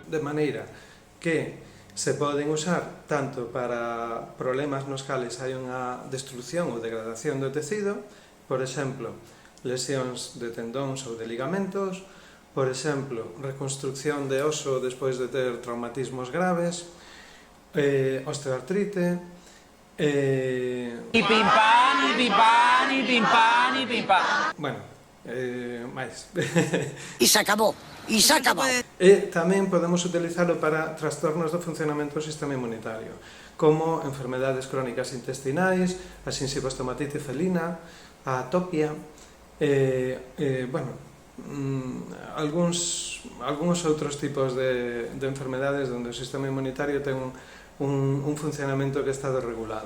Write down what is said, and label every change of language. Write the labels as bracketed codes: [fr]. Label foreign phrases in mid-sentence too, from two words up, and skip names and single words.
[gl] De maneira que se poden usar tanto para problemas nos cales hai unha destrucción ou degradación do tecido, por exemplo, lesións de tendóns ou de ligamentos, por exemplo, reconstrucción de oso despois de ter traumatismos graves, osteoartrite, [es] Y pim pam, y pim pam, y pim pam, y pim pam. [gl] bueno, máis. [es] Y se acabó, y se acabó. [gl] E tamén podemos utilizalo para trastornos do funcionamento do sistema inmunitario, como enfermedades crónicas intestinais, a xinxivostomatite felina, a atopia, bueno, algúns outros tipos de enfermedades onde o sistema inmunitario ten un funcionamento que está desregulado.